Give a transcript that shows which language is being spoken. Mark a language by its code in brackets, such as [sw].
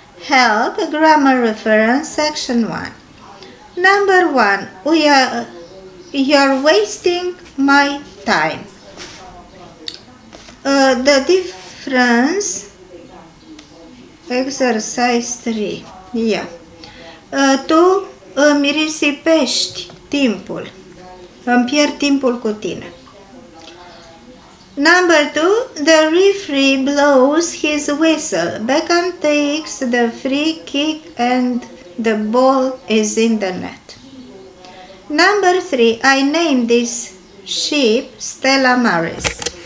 [en] Help grammar reference section 1. Number 1. You're wasting my time. The difference, exercise 3. Yeah. [ro] Tu îmi risipești timpul. Îmi pierd timpul cu tine. [en] Number 2. The referee blows his whistle. Beckham takes the free kick and the ball is in the net. Number 3. I named this sheep Stella Maris.